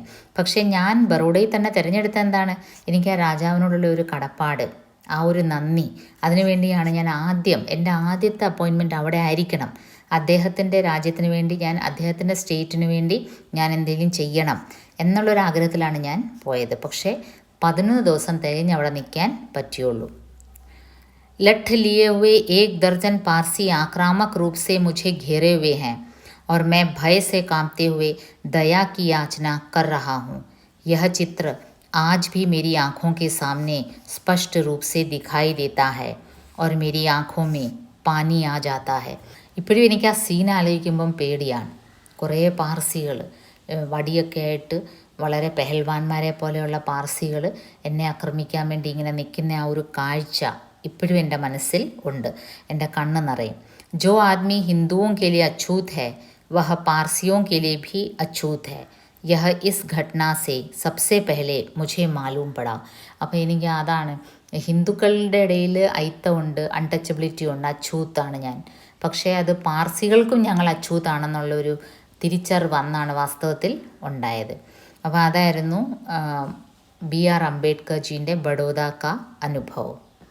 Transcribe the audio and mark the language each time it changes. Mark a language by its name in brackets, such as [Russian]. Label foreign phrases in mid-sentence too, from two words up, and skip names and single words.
[Malayalam] പക്ഷേ ഞാൻ ബറോഡയിൽ തന്നെ തിരഞ്ഞെടുത്ത എന്താണ്, എനിക്ക് ആ രാജാവിനോടുള്ള ഒരു കടപ്പാട്, ആ ഒരു നന്ദി, അതിനുവേണ്ടിയാണ് ഞാൻ എൻ്റെ ആദ്യത്തെ അപ്പോയിൻമെൻറ്റ് അവിടെ ആയിരിക്കണം. അദ്ദേഹത്തിൻ്റെ രാജ്യത്തിന് വേണ്ടി, അദ്ദേഹത്തിൻ്റെ സ്റ്റേറ്റിന് വേണ്ടി ഞാൻ എന്തെങ്കിലും ചെയ്യണം എന്നുള്ളൊരാഗ്രഹത്തിലാണ് ഞാൻ പോയത്. പക്ഷേ 11 ദിവസം തികഞ്ഞ് അവിടെ നിൽക്കാൻ പറ്റിയുള്ളൂ. [Hindi] लठ लिए हुए 1 दर्जन पारसी आक्रामक रूप से मुझे घेरे हुए हैं और मैं भय से कांपते हुए दया की याचना कर रहा हूँ. यह चित्र आज भी मेरी आँखों के सामने स्पष्ट रूप से दिखाई देता है और मेरी आँखों में पानी आ जाता है. [Malayalam] ഇപ്പോഴും എനിക്ക് ആ സീൻ ആലോചിക്കുമ്പം പേടിയാണ്. കുറേ പാർസികൾ വടിയൊക്കെ ആയിട്ട്, വളരെ പെഹൽവാന്മാരെ പോലെയുള്ള പാർസികൾ എന്നെ ആക്രമിക്കാൻ വേണ്ടി ഇങ്ങനെ നിൽക്കുന്ന ആ ഒരു കാഴ്ച ഇപ്പോഴും എൻ്റെ മനസ്സിൽ ഉണ്ട്. എൻ്റെ കണ്ണ് നിറയും. [Hindi] जो आदमी हिंदुओं के लिए अछूत है वह पारसियों के लिए भी अछूत है. यह इस घटना से सबसे पहले मुझे मालूम पड़ा. [Malayalam] അപ്പോൾ എനിക്ക് അതാണ്, ഹിന്ദുക്കളുടെ ഇടയിൽ ഐത്തമുണ്ട്, അൺടച്ചബിലിറ്റി ഉണ്ട്, അച്ഛൂത്താണ് ഞാൻ. പക്ഷേ അത് പാർസികൾക്കും ഞങ്ങൾ അച്ഛൂത്താണെന്നുള്ളൊരു തിരിച്ചറിവ് അന്നാണ് വാസ്തവത്തിൽ ഉണ്ടായത്. അപ്പോൾ അതായിരുന്നു BR അംബേദ്കർ ജീൻ്റെ ബഡോദ കാ അനുഭവം.